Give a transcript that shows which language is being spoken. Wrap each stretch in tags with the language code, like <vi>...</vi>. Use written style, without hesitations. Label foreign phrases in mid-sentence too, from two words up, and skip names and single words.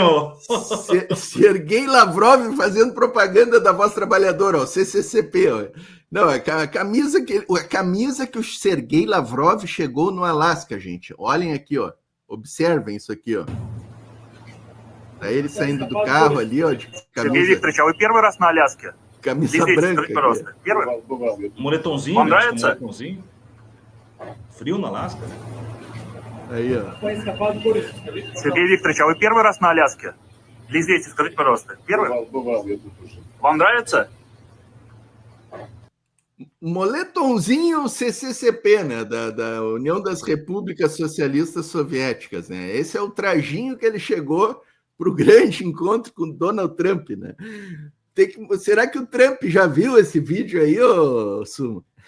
<pt>Serguei Lavrov fazendo propaganda da Voz Trabalhadora, ó, CCCP. Ó. Não, a camisa que o Serguei Lavrov chegou no Alasca, gente. Olhem aqui, ó. Observem isso aqui, ó. Tá ele saindo do carro ali, ó, de camisa...</pt> <ru>Сергей Викторович, а вы первый раз на Аляске?</ru> <pt>Camisa branca.</pt> <ru>Скажите, пожалуйста. Первый?</ru> <pt>Moletomzinho,</pt> <ru>Вам нравится?</ru> <pt>Moletomzinho. Frio no Alasca. Aí, ó.</pt> <ru>Сергей Викторович, а вы первый раз на Аляске? Для известия, скажите, пожалуйста. Первый? Вам нравится?</ru> <pt>Moletomzinho CCCP, né, da União das Repúblicas Socialistas Soviéticas, né? Esse é o trajinho que ele chegou para o grande encontro com Donald Trump, né? Será que o Trump já viu esse vídeo aí, ô Sumo?</pt>